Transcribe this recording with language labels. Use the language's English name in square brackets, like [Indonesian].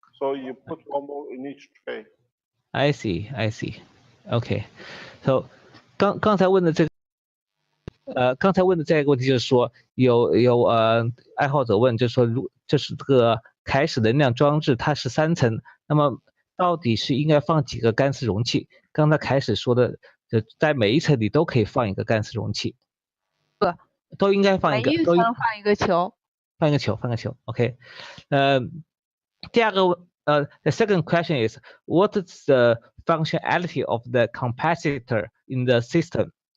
[English] So you put one ball in each tray. I see. Okay, so [Chinese] 刚才问的这个。刚才问的这个问题就是说，有爱好者问，就是说，就是这个开始能量装置它是3层，那么到底是应该放几个干湿容器？刚才开始说的，就在每一层里都可以放一个干湿容器，都应该放一个，每一层放一个球。放一个球 ，OK。第二个 [English] the second question is what is the functionality of the capacitor in the system?